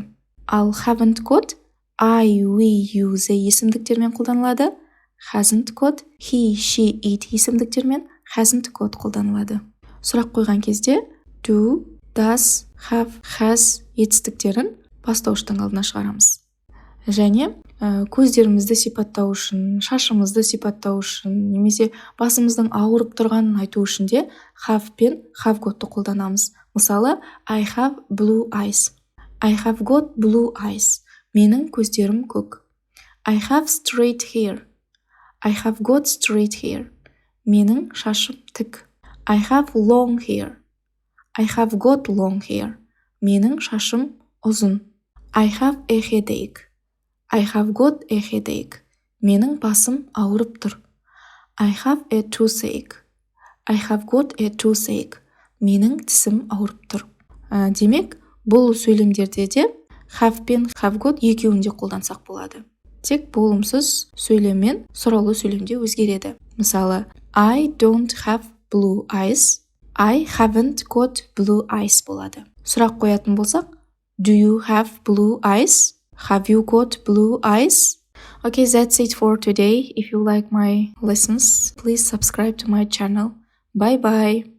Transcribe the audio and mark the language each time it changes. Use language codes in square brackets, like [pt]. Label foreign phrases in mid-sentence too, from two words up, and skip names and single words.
[en] Ал haven't got I, we, you, they [kk] есімдіктермен қолданылады. [en] Hasn't got he, she, it есімдіктермен hasn't got қолданылады. [kk] Сұрақ қойған кезде [en] do, does, have, has [kk] етістіктерін бастауыштың алдына шығарамыз. Және көздерімізді сипаттау үшін, шашымызды сипаттау үшін, немесе басымыздың ауырып тұрғанын айту үшін де have пен [en] have got'ты [kk] қолданамыз. Мысалы, [en] I have blue eyes. I have got blue eyes. [kk] Менің көздерім көк. [en] I have straight hair. I have got straight hair. [kk] Менің шашым тік. [en] I have long hair. I have got long hair. [kk] Менің шашым ұзын. [en] I have a headache. I have got a headache. [kk] Менің басым ауырып тұр. [en] I have a toothache. I have got a toothache. [kk] Менің тісім ауырып тұр. Демек, бұл сөйлемдерде де have пен [en] have got [kk] екеуін де қолдансақ болады. Тек болымсыз сөйлем мен сұраулы сөйлемде өзгереді. Мысалы, [en] I don't have blue eyes. I haven't got blue eyes [kk] болады. Сұрақ қоятын болсақ, [en] do you have blue eyes? Have you got blue eyes? Okay, that's it for today. If you like my lessons, please subscribe to my channel. Bye bye.